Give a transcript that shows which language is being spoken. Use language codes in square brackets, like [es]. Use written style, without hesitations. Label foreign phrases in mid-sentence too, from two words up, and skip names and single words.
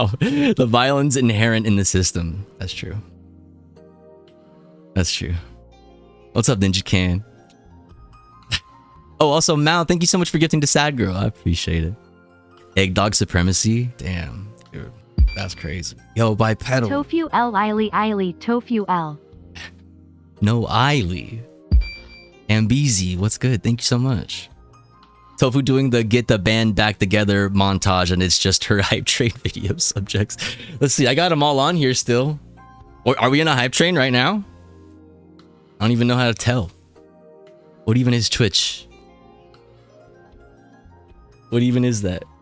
[en] The violence inherent in the system. That's true. That's true. What's up, Ninja Can? Oh, also, Mal, thank you so much for gifting to Sad Girl. I appreciate it. Eggdog supremacy? Damn, dude. That's crazy. Yo, bipedal. Tofu L Eily Tofu L. No Eily. Ambeezy, what's good? Thank you so much. Tofu doing the get the band back together montage, and it's just her hype train video subjects. Let's see, I got them all on here still. Or are we in a hype train right now? I don't even know how to tell. What even is Twitch? What even is that?